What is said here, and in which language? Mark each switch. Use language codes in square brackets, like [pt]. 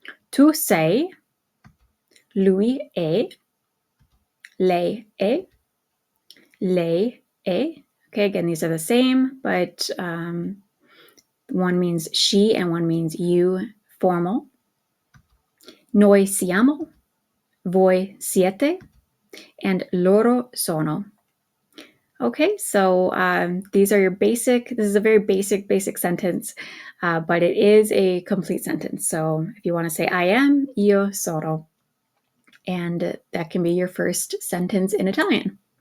[it] Tu sei, lui è, lei è, lei è. [en] Okay, again, these are the same, but one means she and one means you, formal. [it] Noi siamo, voi siete, and loro sono. [en] Okay, so these are your this is a very basic sentence, but it is a complete sentence. So if you want to say I am, [it] io sono, [en] and that can be your first sentence in Italian.